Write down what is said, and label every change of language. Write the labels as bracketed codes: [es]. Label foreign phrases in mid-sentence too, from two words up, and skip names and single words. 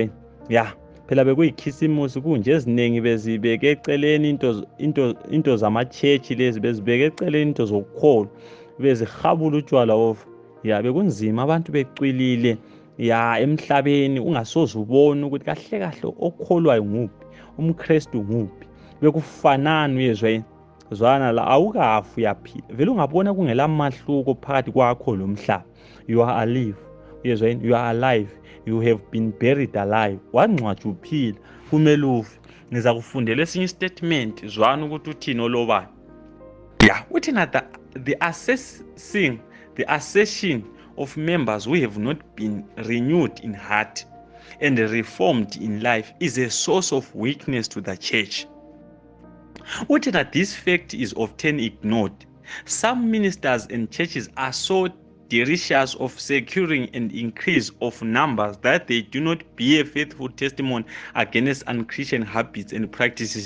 [nd] yini, phela bekuyikhisimusi kunje, eziningi bezibeke eceleni into zamachechi lezi, bezibeke eceleni into zokukholwa, bezihabula utshwala bekunzima, abantu becwilile emhlabeni, ungasoze ubone ukuthi kahle kahle okholwayo nguphi, umKristu nguphi, bekufanana, uyezwa yini, zwana la, awukafi uyaphila, vele ungabona kungela mahluko phakathi kwakho lomhlaba. [en] You are alive, [nd] uyezwa yini, [en] you are alive, you have been buried alive, [nd] wangcwatshwa uphila, kumele ufe. Ngiza kufundela esinye istatement, zwana ukuthi uthini olobani. Uthi na [en] the assertion of members who have not been renewed in heart and reformed in life is a source of weakness to the church. Uthi that this fact is often ignored. Some ministers and churches are so desirous of securing an increase of numbers that they do not bear faithful testimony against unchristian habits and practices.